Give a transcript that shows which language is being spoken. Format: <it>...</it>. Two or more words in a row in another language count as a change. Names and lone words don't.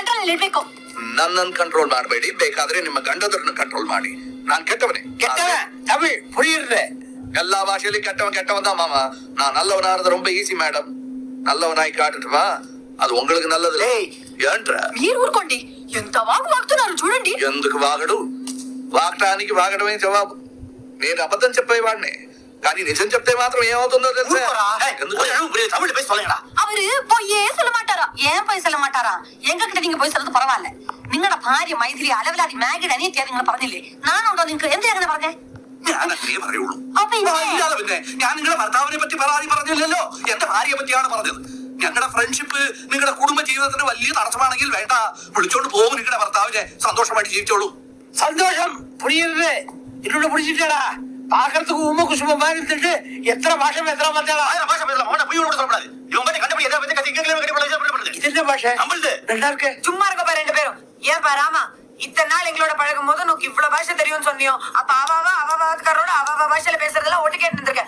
<kn>ನಿಲ್ಬೇಕು. ನನ್ನನ್ನು ಕಂಟ್ರೋಲ್ ಮಾಡಬೇಡಿ, ಬೇಕಾದ್ರೆ ನಿಮ್ಮ ಗಂಡದರನ್ನು ಕಂಟ್ರೋಲ್ ಮಾಡಿ. ನಾನ್ ಕೆಟ್ಟವನೇ.</kn> <ta>தமிழ் புரியுது. எல்லா பாஷையிலும் கெட்டவன் தான் மாமா. நான் நல்லவனாகிறது ரொம்ப ஈஸி மேடம். நல்லவனாய் காட்டுட்டுவா, அது உங்களுக்கு நல்லது.</ta> <te>ఏంట్రా మీరు ఊరుకోండి. ఎంత వాగుతున్నారు చూడండి. ఎందుకు వాగడు? వాగటానికి వాగడమే జవాబు. నేను అబద్ధం చెప్పేవాడిని, కానీ నిజం చెప్తే మాత్రం ఏమవుతుందో తెలుసా?</te> <ta>அவரு பொய்யே சொல்ல மாட்டாரா? ஏன் பொய் சொல்ல மாட்டாரா? எங்க கிட்ட நீங்க போய் சொல்றது பரவாயில்ல.</ta> <ml>നിങ്ങളുടെ ഭാര്യ മൈഥിലി അലവലാതി മാഗിഡ് അനിയത്തിയാ നിങ്ങൾ പറഞ്ഞില്ലേ? നാനുണ്ടോ നിങ്ങൾക്ക്? എന്താ അങ്ങനെ പറഞ്ഞേ? ഞാൻ അങ്ങനെ പറയുള്ളൂ. പിന്നെ ഞാൻ നിങ്ങളുടെ ഭർത്താവിനെ പറ്റി പരാതി പറഞ്ഞില്ലല്ലോ, എന്റെ ഭാര്യയെ പറ്റിയാണ് പറഞ്ഞത്. ഞങ്ങളുടെ ഫ്രണ്ട്ഷിപ്പ് നിങ്ങളുടെ കുടുംബ ജീവിതത്തിന് വലിയ തടസ്സമാണെങ്കിൽ വേണ്ട, വിളിച്ചോണ്ട് പോകും നിങ്ങളുടെ ഭർത്താവിനെ. സന്തോഷമായിട്ട് ജീവിച്ചോളൂ.</ml> <ta>சந்தோஷம் புரியுது. இன்னொன்னு புரிஞ்சுட்டா, பாக்குறதுக்கு உண்மை குசும மாதிரி இருந்துட்டு எத்தனை பாஷை பேசுறா பார்த்தாளா? இது என்ன பாஷை? நல்லா இருக்கு. சும்மா இருக்க பாரு ரெண்டு பேரும். ஏன் பா ராமா, இத்தனை நாள் எங்களோட பழகும் போது நோக்கு இவ்வளவு பாஷை தெரியும்னு சொன்னியோ, அப்ப அவாவாக்காரோட அவாவா பாஷையில பேசுறதெல்லாம் ஒட்டு கேட்டு இருந்திருக்க.</ta>